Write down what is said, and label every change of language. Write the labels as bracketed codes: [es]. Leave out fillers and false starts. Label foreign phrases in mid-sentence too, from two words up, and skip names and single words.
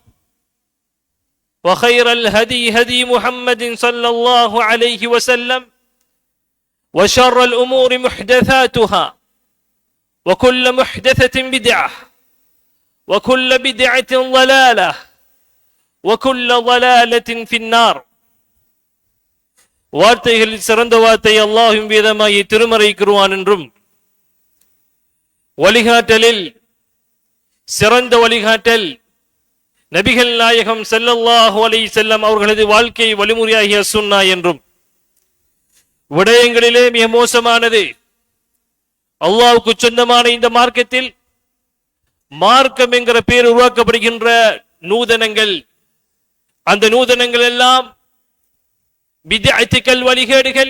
[ar] وخير الهدي هدي محمد صلى الله عليه وسلم وشر الأمور محدثاتها وكل محدثة بدعة وكل بدعة ضلالة وكل ضلالة في النار. [ta] வார்த்தைகளில் சிறந்த வார்த்தை அல்லாஹ்வின் வேதமாகிய திருமறை குர்ஆன் என்றும், வழிகாட்டலில் சிறந்த வழிகாட்டல் நபிகள் நாயகம் [ar] صلى الله عليه وسلم [ta] அவர்களது வாழ்க்கை வழிமுறையாகிய சுன்னா என்றும், விடயங்களிலே மிக மோசமானது அல்லாஹ்வுக்கு சொந்தமான இந்த மார்க்கத்தில் மார்க்கம் என்கிற பெயர் உருவாக்கப்படுகின்ற நூதனங்கள், அந்த நூதனங்கள் எல்லாம் பித்அத்துகள், வழிகேடுகள்.